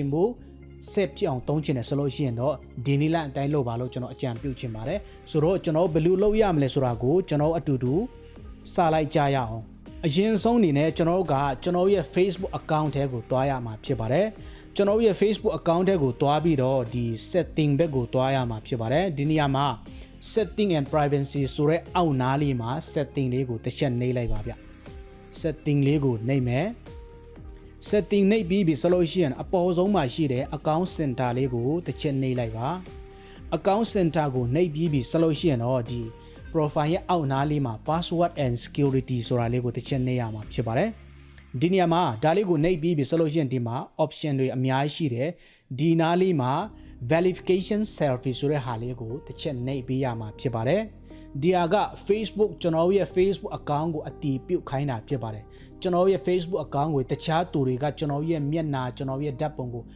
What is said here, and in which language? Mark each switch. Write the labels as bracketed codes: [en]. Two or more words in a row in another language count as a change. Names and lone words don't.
[my] ဘူးဆက်ပြအောင်သုံးချင်တယ်ဆိုလို့ရှိရင်တော့ဒီနီလန်အတိုင်းလုပ်ပါလို့ကျွန်တော်အကြံပြုချင်ပါတယ်ဆိုတော့ကျွန်တော်ဘယ်လိုလုပ်ရမလဲဆိုတာကိုကျွန်တော်အတူတူစလိုက်ကြရအောင်အရင်ဆုံးအနေနဲ့ကျွန်တော်ကကျွန်တော်ရဲ့ Facebook account ထဲကိုတွားရမှာဖြစ်ပါတယ်ကျွန်တော်ရဲ့ Facebook account ထဲကိုတွားပြီးတော့ဒီ setting ဘက်ကိုတွားရမှာဖြစ်ပါတယ်ဒီနေရာမှာ [en] setting and privacy [my] ဆိုတဲ့အောက်နားလေးမှာ setting လေးကိုတစ်ချက်နှိပ်လိုက်ပါဗျ setting လေးကိုနှိပ်မယ် setting နှိပ်ပြီးပြီဆိုလို့ရှိရင်အပေါ်ဆုံးမှာရှိတဲ့ [en] account center [my] လေးကိုတစ်ချက်နှိပ်လိုက်ပါ [en] account center [my] ကိုနှိပ်ပြီးပြီဆိုလို့ရှိရင်တော့ဒီ profile ရဲ့အောက်နားလေးမှာ [en] password and security [my] ဆိုတာလေးကိုတစ်ချက်နှိပ်ရမှာဖြစ်ပါတယ်ဒီနေရာမှာဒါလေးကိုနှိပ်ပြီးပြီဆိုလို့ရှိရင်ဒီမှာ option တွေအများကြီးရှိတယ်ဒီ နားလေးမှာ [en] verification selfie [my] ဆိုတဲ့ဟာလေးကိုတစ်ချက်နှိပ်ပေးရမှာဖြစ်ပါတယ်ဒီဟာက Facebook ကျွန်တော်ရဲ့ Facebook account ကိုအတည်ပြုခိုင်းတာဖြစ်ပါတယ်ကျွန်တော်ရဲ့ Facebook account ကိုတခြားသူတွေကကျွန်တော်ရဲ့မျက်နှာကျွန်တော်ရဲ့ဓာတ်ပုံကို